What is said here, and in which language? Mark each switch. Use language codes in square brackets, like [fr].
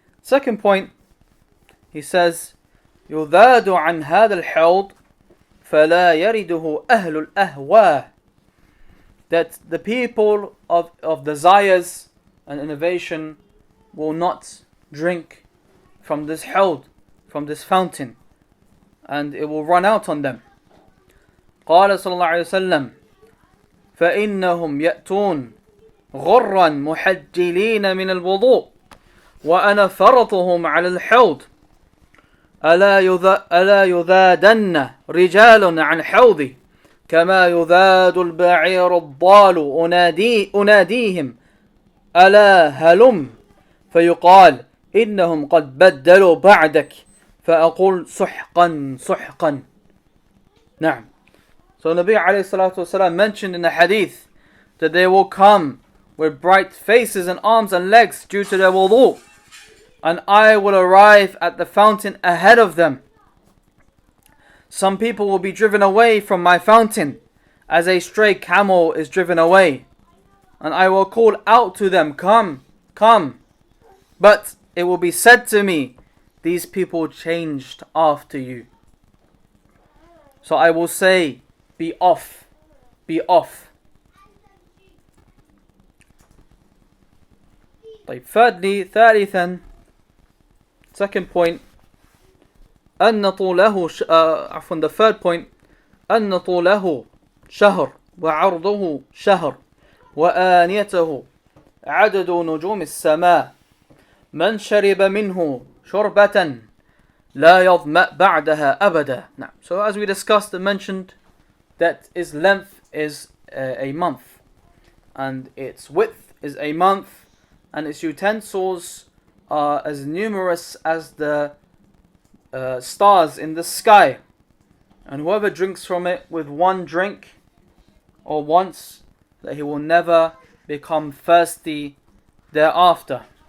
[en] Second point, he says [ar] يُذَادُ عَنْ هَذَا الْحَوْض فَلَا يَرِدُهُ أَهْلُ الْأَهْوَاءِ, [en] that the people of desires and innovation will not drink from this held, from this fountain, and it will run out on them. [ar] قال صلى الله عليه وسلم فإنهم يأتون غرا محجلين من الوضوء وأنا فرطهم على الحوض ألا يذادن رجال عن حوضي كما يذاد البعير الضال أناديهم ألا هلم فيقال إنهم قد بدلوا بعدك فأقول سحقا سحقا. نعم. [en] So Nabi alayhi salatu wasalam mentioned in the hadith that they will come with bright faces and arms and legs due to their wudu, and I will arrive at the fountain ahead of them. Some people will be driven away from my fountain as a stray camel is driven away, and I will call out to them, come, come. But it will be said to me, these people changed after you. So I will say, be off, be off. Thirdly, [ar] ثالثا, [en] second point, [ar] أن طوله [en] the third point, [ar] أن طوله شهر وعرضه شهر وآنيته عدد نجوم السماء من شرب منه شربة لا يظمأ بعدها أبدا. [en] Now, so as we discussed and mentioned, that its length is a month, and its width is a month, and its utensils are as numerous as the stars in the sky, and whoever drinks from it with one drink or once, that he will never become thirsty thereafter.